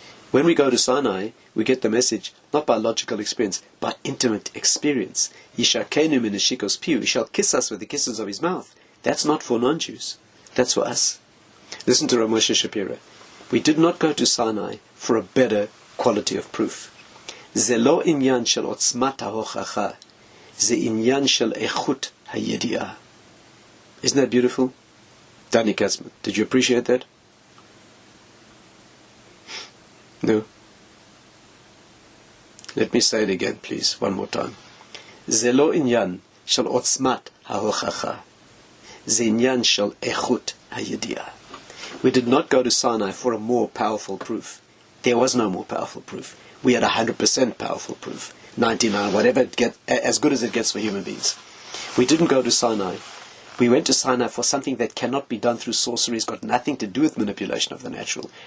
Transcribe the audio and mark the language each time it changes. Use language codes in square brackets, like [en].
[en] When we go to Sinai, we get the message not by logical experience, by intimate experience. [he] Yishakenu min neshikos piu. [en] He shall kiss us with the kisses of His mouth. That's not for non-Jews. That's for us. Listen to Rav Moshe Shapira. We did not go to Sinai for a better quality of proof. [he] זה לא עניין של עוצמת ההוכחה, זה עניין של איכות הידיעה. [en] Isn't that beautiful? Danny Katzman, did you appreciate that? No? Let me say it again, please, one more time. [he] זה לא עניין של עוצמת ההוכחה, זה עניין של איכות הידיעה. [en] We did not go to Sinai for a more powerful proof. There was no more powerful proof. We had 100% powerful proof. 99, whatever it gets, as good as it gets for human beings. We didn't go to Sinai. We went to Sinai for something that cannot be done through sorcery. It's got nothing to do with manipulation of the natural.